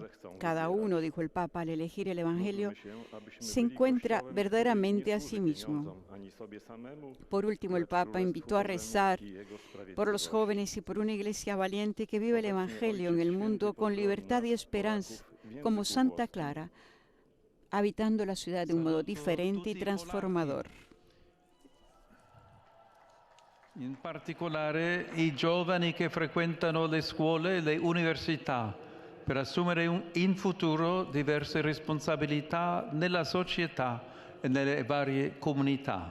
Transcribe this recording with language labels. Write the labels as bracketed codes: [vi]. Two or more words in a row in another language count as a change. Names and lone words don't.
[es] Cada uno, dijo el Papa, al elegir el Evangelio, se encuentra verdaderamente a sí mismo. Por último, el Papa invitó a rezar por los jóvenes y por una iglesia valiente que vive el Evangelio en el mundo con libertad y esperanza, como Santa Clara, habitando la ciudad de un modo diferente y transformador. [it] In particolare i giovani che frequentano le scuole e le università per assumere in futuro diverse responsabilità nella società e nelle varie comunità.